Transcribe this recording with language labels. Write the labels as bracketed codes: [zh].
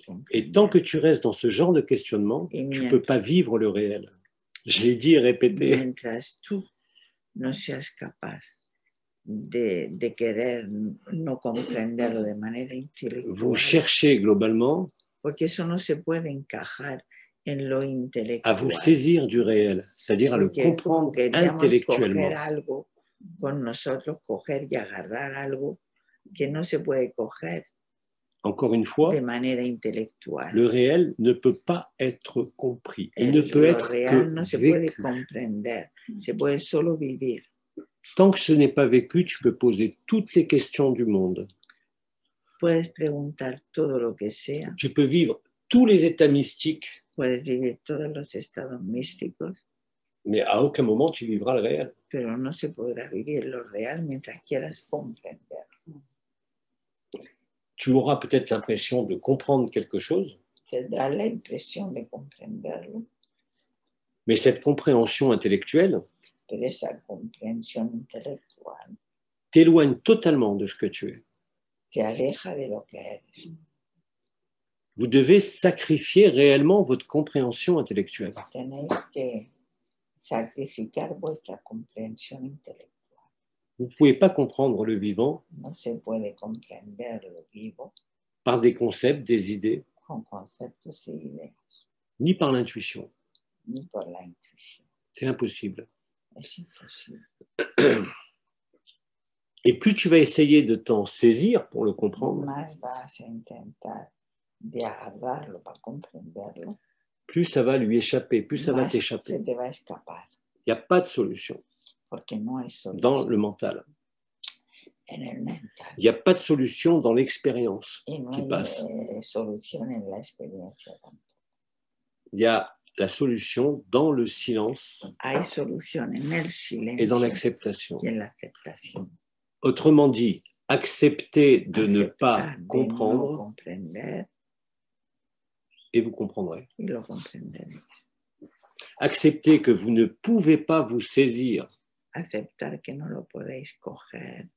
[fr] Et tant que tu restes dans ce genre de questionnement, tu ne peux pas vivre le réel. Je l'ai dit et répété. [es] Mientras tú no seas capaz de querer no comprenderlo de manera intelectual. [fr] Vous cherchez globalement [es] Porque eso no se puede encajar en lo intelectual. [fr] À vous saisir du réel, c'est-à-dire à le comprendre intellectuellement. [es] Coger algo con nosotros, coger y agarrar algo que no se puede coger. [fr] Encore une fois, [es] de manera intelectual. [fr] Le réel ne peut pas être compris. Il ne peut être que [es] no se [fr] vécu. [es] puede comprender, se puede solo vivir. [fr] Tant que ce n'est pas vécu, tu peux poser toutes les questions du monde. [es] Puedes preguntar todo lo que sea. [fr] Tu peux vivre tous les états mystiques. [es] Puedes vivir todos los estados místicos. [fr] Mais à aucun moment tu vivras le réel. [es] Pero no se podrá vivir lo real mientras quieras comprender. [fr] Tu auras peut-être l'impression de comprendre quelque chose. [es] Tendrás la impresión de comprenderlo. [fr] Mais cette compréhension intellectuelle [es] Pero esa comprensión intelectual [fr] t'éloigne totalement de ce que tu es. [es] Te aleja de lo que eres. [fr] Vous devez sacrifier réellement votre compréhension intellectuelle. [es] Tenéis que sacrificar vuestra comprensión intelectual. [fr] Vous ne pouvez pas comprendre le vivant [es] No se puede comprender lo vivo [fr] par des concepts, des idées, [es] con conceptos y ideas, [fr] ni par l'intuition. [es] ni por la intuición. [fr] C'est impossible. [es] Es imposible. [fr] Et plus tu vas essayer de t'en saisir pour le comprendre, [es] Más vas a intentar de agarrarlo para comprenderlo, [fr] plus ça va lui échapper, plus ça va [es] más se [fr] t'échapper. [es] te va a escapar, [fr] Il n'y a pas de solution [es] porque no hay solución [fr] dans le mental. [es] en el mental. [fr] Il n'y a pas de solution dans l'expérience [es] Y no [fr] qui [es] hay [fr] passe. [es] solución en la experiencia tampoco. [fr] Il y a la solution dans le silence [es] Hay solución en el [fr] et [es] silencio [fr] dans l'acceptation. [es] y en la aceptación. [fr] Autrement dit, accepter de ne pas [es] Aceptar de no [fr] comprendre [es] comprender [fr] et vous comprendrez. [es] y lo comprenderéis. [fr] Accepter que vous ne pouvez pas vous saisir [es] Aceptar que no lo podéis coger,